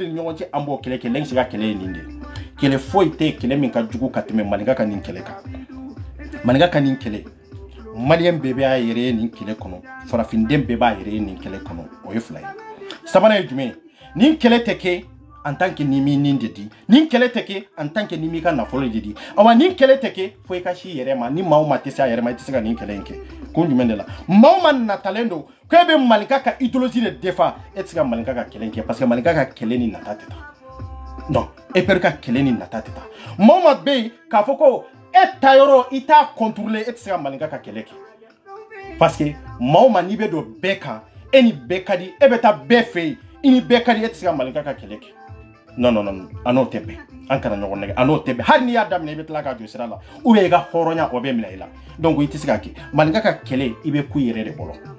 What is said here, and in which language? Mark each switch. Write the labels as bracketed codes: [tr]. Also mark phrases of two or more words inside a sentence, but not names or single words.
[bm] ni ɲɔgɔn cɛ an b'o kɛlɛ kɛ lɛnkisi ka kɛlɛ ye nin de kɛlɛ foyi tɛ kɛlɛ min ka jugu ka tɛmɛ maninka ka nin kɛlɛ kan maninka ka nin kɛlɛ maliyɛn bɛɛ b'a yɛrɛ ye nin kɛlɛ kɔnɔ farafinden bɛɛ b'a yɛrɛ ye nin kɛlɛ kɔnɔ o ye fila ye sabanan ye jumɛn ye nin kɛlɛ tɛ kɛ [fr] en tant que [bm] ni mi nin de di nin kɛlɛ tɛ kɛ [fr] en tant que [bm] ni mi ka nafolo de di awa nin kɛlɛ tɛ kɛ fo i ka si yɛrɛ ma ni maa o maa tɛ se a yɛrɛ ma i tɛ se ka nin kɛlɛ in kɛ ko jumɛn de la maa o maa natalen don ko e bɛ maninka ka idéologie de défend e tɛ se ka maninka ka kɛlɛ in kɛ [fr] parce que [bm] maninka ka kɛlɛ ni nata tɛ taa non EPR ka kɛlɛ ni nata tɛ taa maa o maa bɛ yen k'a fɔ ko e ta yɔrɔ i t'a contrôler e tɛ se ka maninka ka kɛlɛ kɛ [fr] parce que [bm] maa o maa n'i bɛ don bɛɛ kan e ni bɛɛ ka di e bɛ taa bɛɛ fɛ yen i ni bɛɛ ka di e tɛ se ka maninka ka kɛlɛ kɛ [fr] non non non [bm] a n'o tɛ bɛn an kana ɲɔgɔn nɛgɛ a n'o tɛ bɛn hali n'i y'a daminɛ i bɛ tila k'a jɔ sira la [fr] ou bien [bm] i ka hɔrɔnya o bɛ minɛ i la donc i tɛ se k'a kɛ maninka ka kɛlɛ i bɛ ku i yɛrɛ de bolo